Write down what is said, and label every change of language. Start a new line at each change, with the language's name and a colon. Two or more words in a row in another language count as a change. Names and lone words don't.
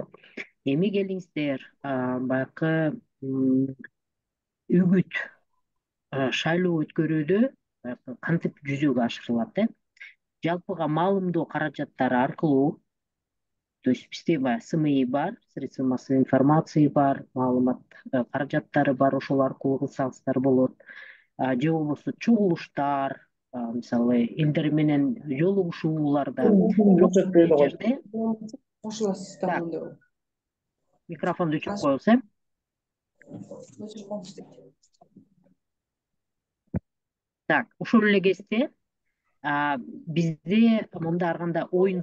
Kyrgyz: Эми келиңиздер, баягы үгүт шайлоо өткөрүүдө кантип жүзөгө ашырылат? Жалпыга маалымдоо каражаттары аркылуу,
Russian: то есть
Kyrgyz: бизде баягы СМИ бар,
Russian: средства массовой информации
Kyrgyz: бар, маалымат каражаттары бар, ошол аркылуу кылсаңыздар болот. Же болбосо чогулуштар, мисалы элдер менен жолугушууларда. Микрофонду өчүрүп коебуз, Так, ошол эле кезде бизде мындай арганда оюн